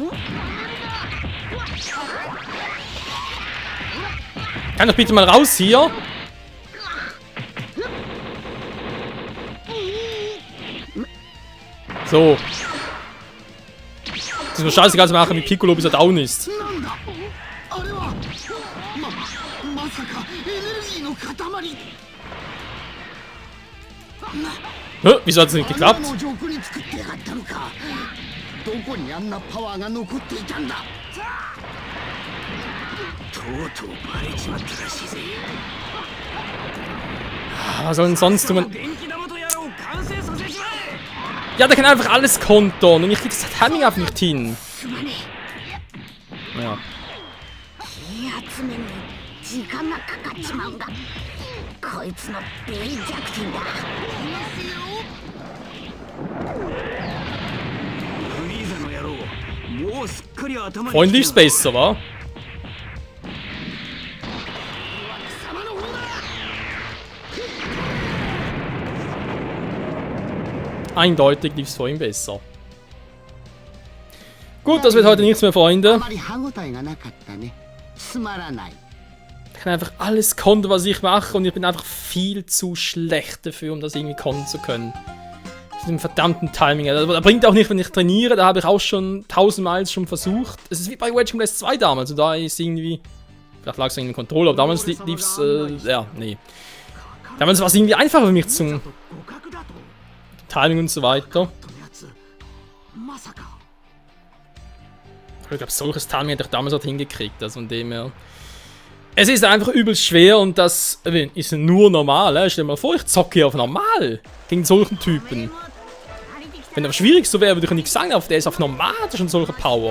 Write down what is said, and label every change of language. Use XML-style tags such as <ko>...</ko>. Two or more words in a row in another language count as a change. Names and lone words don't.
<de>Kann doch bitte mal raus hier? So. Das ist mir scheißegal zu machen, wie Piccolo bis er down ist.</de> <ja>なんだあれはまさかエネルギーの塊</ja> <de>Hä? Wieso hat es nicht geklappt?</de> <ja>あの上空に作ってやがったのかどこにあんなパワーが残っていたんだとうとうバレちまったらしいぜ Was soll denn sonst tun? 電気玉とやらを完成させちまえ</ja> <de>Ja, der kann einfach alles kontern und ich krieg das Timing einfach nicht hin.</de> <ja>すまね</ja> <de>Ja.</de> <ja>え気集めに時間がかかっちまうんだこいつのベイ弱点だフリーザの野郎もうすっかり頭に</ja> <de>Freundlich ist besser, wa? Eindeutig lief es vor ihm besser. Gut, das wird heute nichts mehr, あ Freunde.</de> <ja>まり歯応えがなかったねつまらない</ja> <de>Ich kann einfach alles kontern, was ich mache und ich bin einfach viel zu schlecht dafür, um das irgendwie kontern zu können. Mit dem verdammten Timing. Das bringt auch nicht, wenn ich trainiere, da habe ich auch schon 1000-mal schon versucht. Es ist wie bei Wedge Blast 2 damals und da ist irgendwie... Vielleicht lag es in dem Controller, aber damals lief es... ja, nee. Damals war es irgendwie einfacher für mich zum</de> <ja>互角だと</ja> <de>Timing und so weiter.</de> <ja>のやつまさか</ja> <de>Ich glaube, solches Timing hätte ich damals halt hingekriegt, also von dem her... Es ist einfach übelst schwer und das ist nur normal. Stell dir mal vor, ich zocke hier auf normal gegen solchen Typen. Wenn aber schwierig so wäre, würde ich nicht sagen, der ist auf normal schon solche Power.</de>